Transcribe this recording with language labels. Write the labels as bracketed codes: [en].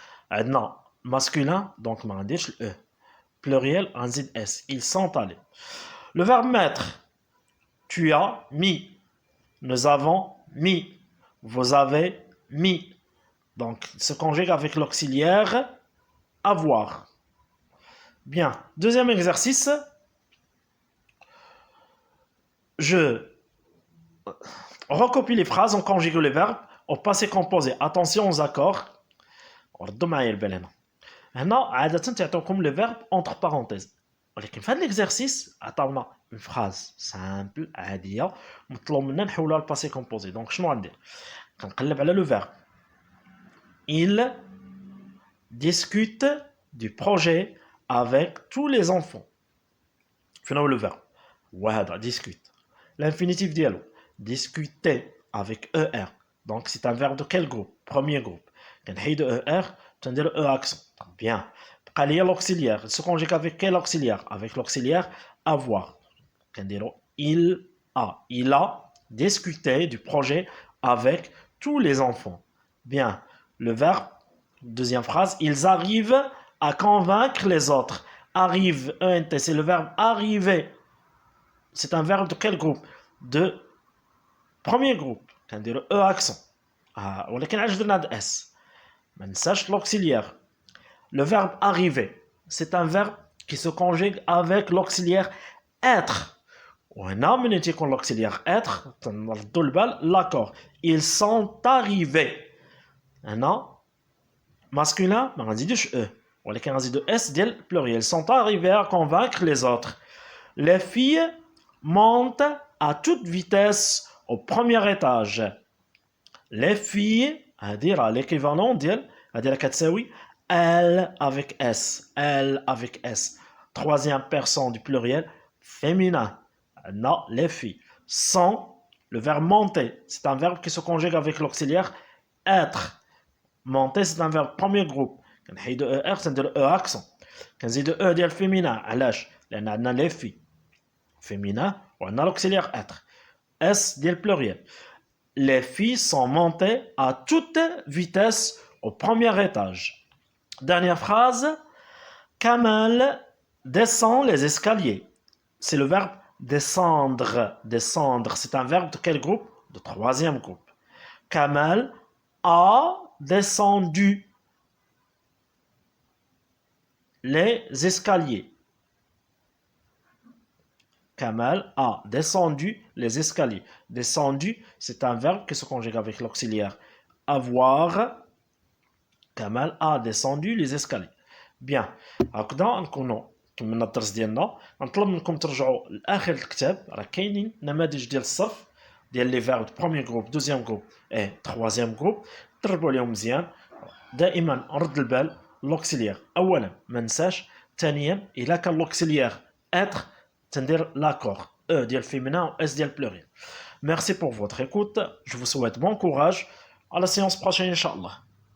[fr] عندنا masculin donc [ar] ما غنديرش [fr] ال e pluriel on dit s ils sont allés le verbe mettre tu as mis nous avons mis vous avez mis donc se conjugue avec l'auxiliaire avoir. Bien, deuxième exercice. Je recopie les phrases, on conjugue les verbes au passé composé. Attention aux accords. [ar] ردوا معايا البال هنا. هنا عادة تعطيكم [fr] le verbe entre parenthèses. [ar] ولكن في هذا l'exercice عطاونا une phrase simple عادية مطلوب منا نحولها لباسي كومبوزي. دونك شنو غندير؟ كنقلب على le verbe. [fr] Il discute du projet avec tous les enfants. Finalement le verbe. Wahada, discute. L'infinitif dialogue. Discuter avec ER. Donc c'est un verbe de quel groupe? Premier groupe. Quand il y a ER, tu as E accent. Bien. Quand il y a l'auxiliaire, il se conjugue avec quel auxiliaire? Avec l'auxiliaire avoir. Quand il a discuté du projet avec tous les enfants. Bien. Le verbe, deuxième phrase, ils arrivent à convaincre les autres. Arrive, ENT, c'est le verbe arriver. C'est un verbe de quel groupe? De premier groupe. كنديرو E accent. [ar] ولكن علاش درنا هاد S؟ ما ننساش l'auxiliaire. [fr] Le verbe arriver, c'est un verbe qui se conjugue avec l'auxiliaire être. [ar] وهنا من تيكون l'auxiliaire être تنردوا البال l'accord. [fr] Ils sont arrivés. [ar] هنا masculin ما غنزيدوش E. ولكن غنزيدو [fr] S ديال pluriel. Ils sont arrivés à convaincre les autres. Les filles montent à toute vitesse au premier étage. Les filles, c'est-à-dire l'équivalent d'elle, c'est-à-dire كتساوي elle avec S, elle avec S. Troisième personne du pluriel féminin. Non, les filles. Sont, le verbe monter, c'est un verbe qui se conjugue avec l'auxiliaire être. Monter, c'est un verbe premier groupe. [ar] كنحيدو ER كنديرو [fr] E accent. [ar] كنزيدو E ديال féminin. علاش؟ لأن عندنا les filles. [fr] Féminin وعندنا l'auxiliaire être. S ديال pluriel. Les filles sont montées à toute vitesse au premier étage. Dernière phrase. Kamal descend les escaliers. C'est le verbe descendre. Descendre, c'est un verbe de quel groupe? De troisième groupe. Kamal a descendu les escaliers. Kamal a descendu les escaliers. Descendu, c'est un verbe qui se conjugue avec l'auxiliaire avoir. Kamal a descendu les escaliers. [ar] Bien, هكذا نكونوا كملنا الدرس ديالنا. نطلب منكم ترجعوا لاخر الكتاب، راه كاينين نماذج ديال الصرف ديال لي فيرب بروميير جروب دوزيام جروب اي تروازيام جروب. دربوا عليهم مزيان. دائما نرد البال لوكسيليير اولا ما ننساش، ثانيا الا كان لوكسيليير اتر تندير لاكور او ديال féminin ou s ديال pluriel. [fr] Merci pour votre écoute. Je vous souhaite bon courage. À la séance prochaine, Inch'Allah.